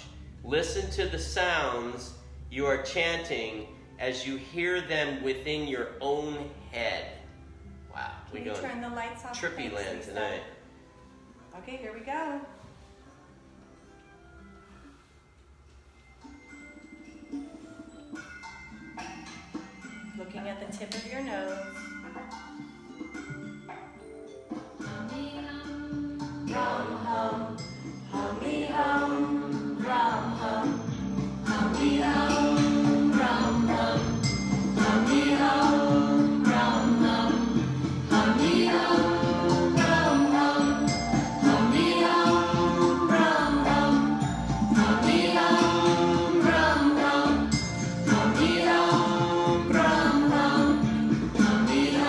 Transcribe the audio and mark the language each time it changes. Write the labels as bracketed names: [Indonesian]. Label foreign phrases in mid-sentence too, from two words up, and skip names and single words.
[English] Listen to the sounds you are chanting as you hear them within your own head. Wow, Can you turn the lights off? trippy Thanks, land Lisa. tonight. Okay, here we go. Looking at the tip of your nose. Rum hum, hummy hum, rum hum, hummy hum, rum hum, hummy hum, rum hum, hummy hum, rum hum, hummy hum, rum hum, hummy hum, rum hum, hummy hum, rum hum, hummy